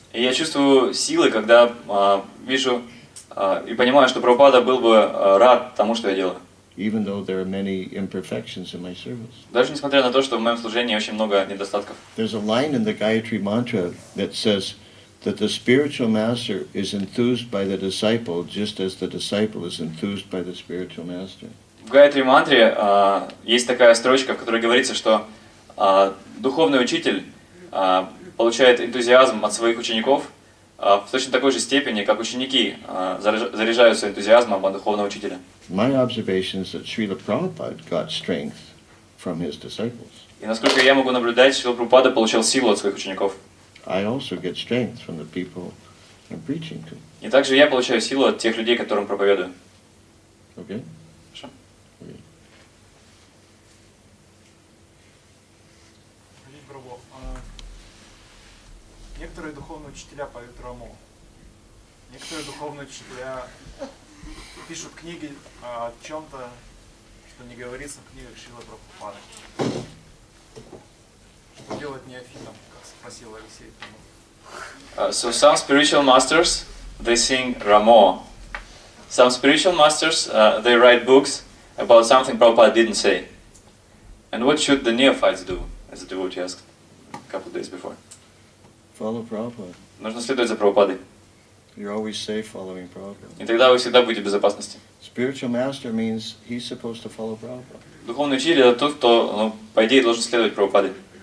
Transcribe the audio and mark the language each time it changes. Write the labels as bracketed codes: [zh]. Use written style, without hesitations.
[ru] И я чувствую силы, когда вижу и понимаю, что Прабхупада был бы рад тому, что я делаю. [en] Even though there are many imperfections in my service. [ru] Даже несмотря на то, что в моем служении очень много недостатков. [en] There's a line in the Gayatri Mantra that says that the spiritual master is enthused by the disciple just as the disciple is enthused by the spiritual master. [ru] В Гайатри мантре есть такая строчка, в которой говорится, что духовный учитель получает энтузиазм от своих учеников в точно такой же степени, как ученики заряжаются энтузиазмом от духовного учителя. [en] My observation is that Srila Prabhupada got strength from his disciples. [ru] И насколько я могу наблюдать, Шрила Прабхупада получил силу от своих учеников. [en] I also get strength from the people I'm preaching to. [ru] И также я получаю силу от тех людей, которым проповедую. [en] Okay? [ru] Хорошо. [en] Okay. [ru] Прабху, некоторые духовные учителя поют раму. Некоторые духовные учителя пишут книги о чем-то, что не говорится в книгах Шрилы Прабхупады. Что делать неофитам, как спросил Алексей. [en] So some spiritual masters, they sing Ramo. Some spiritual masters, they write books about something Prabhupada didn't say. And what should the neophytes do, as the devotee asked a couple of days before? Follow Prabhupada. [ru] Нужно следовать за Прабхупадой. [en] You're always safe following Prabhupada. [ru] И тогда вы всегда будете в безопасности. [en] Spiritual master means he's supposed to follow Prabhupada. [ru] Духовный учитель — это тот, кто, по идее, должен следовать Прабхупаде.